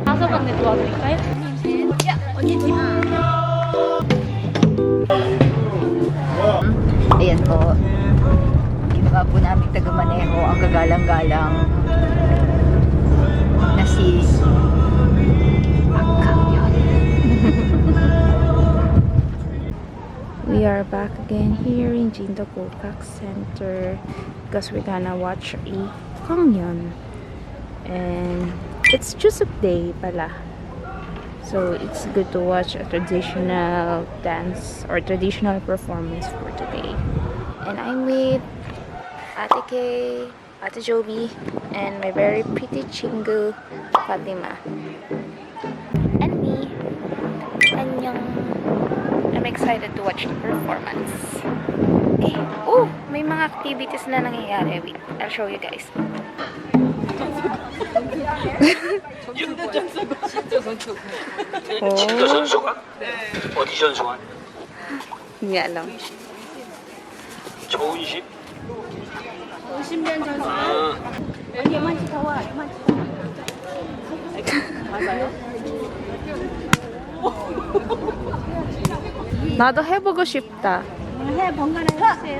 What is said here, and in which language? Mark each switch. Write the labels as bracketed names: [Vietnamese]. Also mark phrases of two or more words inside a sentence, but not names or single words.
[Korean] 안내 도와드릴까요? 야, 언니 팀. [Filipino] Ayan po. Ginawa po namin taga-maneho ang kagalang-galang na si [English] We are back again here in Jindo-gun Center because we're gonna watch a Gangyeon, and it's Chuseok day pala, so it's good to watch a traditional dance or traditional performance for today. And I'm with Ate Kay, Ate Joby, and my very pretty chingu Fatima, and me. Annyeong. I'm excited to watch the performance. Okay. [Filipino] Oh, may mga activities na nangyayari. [English] Wait, I'll show you guys. [Korean] 진도 선수가? 어디 선수가? [Filipino] Hindi alam. [Korean] 조은십? 50년 전수. 얘만 지켜와. 맞아요? 나도 해보고 싶다. 해, 번갈아 해주세요.